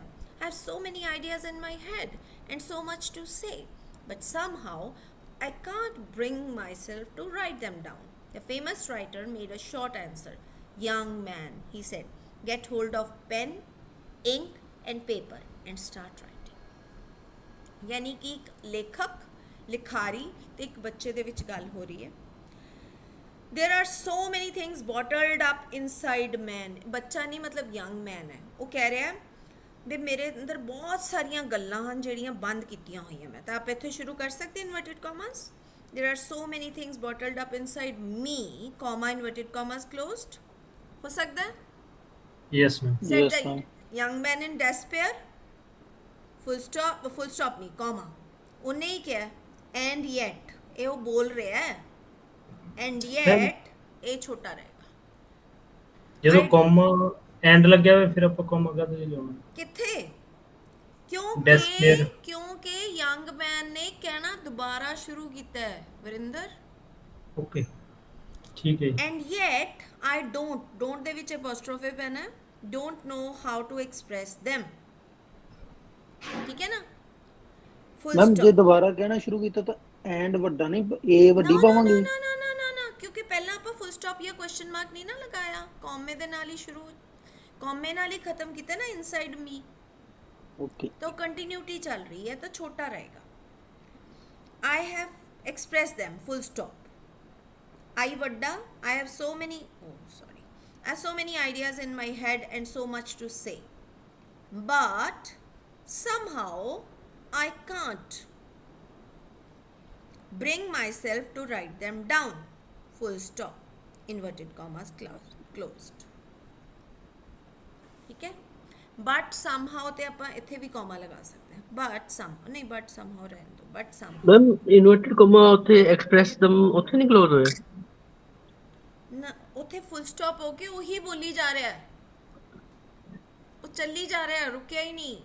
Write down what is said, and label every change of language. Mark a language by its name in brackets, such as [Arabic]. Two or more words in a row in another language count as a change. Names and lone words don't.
[English] I have so many ideas in my head and so much to say, but somehow I can't bring myself to write them down. The famous writer made a short answer. Young man, he said, get hold of pen, ink and paper and start writing. [Hindi] यानी कि एक लेखक, [Punjabi] लिखारी ਤੇ ਇੱਕ ਬੱਚੇ ਦੇ ਵਿੱਚ ਗੱਲ ਹੋ ਰਹੀ ਹੈ। [English] There are so many things bottled up inside man. [Punjabi] ਬੱਚਾ ਨਹੀਂ ਮਤਲਬ [English] young man [Punjabi] ਹੈ। ਉਹ ਕਹਿ ਰਿਹਾ ਵੀ ਮੇਰੇ ਅੰਦਰ ਬਹੁਤ ਸਾਰੀਆਂ ਗੱਲਾਂ ਹਨ ਜਿਹੜੀਆਂ ਬੰਦ ਕੀਤੀਆਂ ਹੋਈਆਂ ਮੈਂ। ਤਾਂ ਆਪ ਇੱਥੇ ਸ਼ੁਰੂ ਕਰ ਸਕਦੇ [English] inverted commas. There are so many things bottled up inside me, comma inverted commas closed. [Punjabi] ਹੋ ਸਕਦਾ ਹੈ? [English] yes ma'am. Said Yes, the ma'am. young man in despair. Full stop नहीं, comma. [Punjabi] ਉਹਨੇ ਹੀ ਕਿਹਾ [English] and yet [Punjabi] ਇਹ ਉਹ ਬੋਲ ਰਿਹਾ ਹੈ [English] and yet [Punjabi] ਇਹ ਛੋਟਾ ਰਹੇਗਾ। ਜਦੋਂ [English] I- comma and [Punjabi] ਲੱਗਿਆ ਹੋਵੇ ਫਿਰ ਆਪਾਂ ਕੋਮਾ ਕਦੇ ਲਾਉਣਾ। ਕਿੱਥੇ? [English] Despair. [Punjabi] ਕਿਉਂਕਿ [English] young man [Punjabi] ਨੇ ਕਹਿਣਾ ਦੁਬਾਰਾ ਸ਼ੁਰੂ ਕੀਤਾ ਹੈ ਵਰਿੰਦਰ। ਓਕੇ ਠੀਕ ਹੈ ਜੀ। [English] and yet I don't [Punjabi] ਦੇ ਵਿੱਚ [English] apostrophe [Punjabi] ਪੈਣਾ ਹੈ, [English] don't know how to express them। [Punjabi] ਠੀਕ ਹੈ ਨਾ? [English] Full मैम stop. [Hindi] जे दोबारा कहना शुरू किया तो एंड [Punjabi] ਵੱਡਾ ਨਹੀਂ ए ਵੱਡੀ ਪਾਵਾਂਗੇ। ਨਾ ਕਿਉਂਕਿ ਪਹਿਲਾਂ ਆਪਾਂ [English] full stop [Punjabi] ਜਾਂ [English] question mark [Punjabi] ਨਹੀਂ ਨਾ ਲਗਾਇਆ, ਕੌਮੇ ਦੇ ਨਾਲ ਹੀ ਸ਼ੁਰੂ, ਕੌਮੇ ਨਾਲ ਹੀ ਖਤਮ ਕੀਤਾ ਨਾ [English] inside me. [Hindi] ओके। तो कंटिन्यूटी चल रही है तो छोटा रहेगा। [English] I have expressed them, full stop. I वड्डा, I have so many, I have so many ideas in my head and so much to say, but somehow I can't bring myself to write them down, full stop, inverted commas closed। [Hindi] ठीक है? [English] but somehow [Punjabi] ਤੇ ਆਪਾਂ ਇੱਥੇ ਵੀ ਕੋਮਾ ਲਗਾ ਸਕਦੇ ਹਾਂ। [English] but some [Punjabi] ਨਹੀਂ, [English] but somehow [Punjabi] ਰਹਿਣ ਦੋ, [English] but some [Punjabi] ਮੈਮ [English] inverted comma [Punjabi] ਉੱਥੇ [English] express them [Punjabi] ਉੱਥੇ ਨਹੀਂ ਕਲੋਜ਼ ਹੋਇਆ। ਨਾ, ਉੱਥੇ [English] full stop [Punjabi] ਹੋ ਕੇ ਉਹੀ ਬੋਲੀ ਜਾ ਰਿਹਾ ਹੈ, ਉਹ ਚੱਲੀ ਜਾ ਰਿਹਾ ਹੈ, ਰੁਕਿਆ ਹੀ ਨਹੀਂ।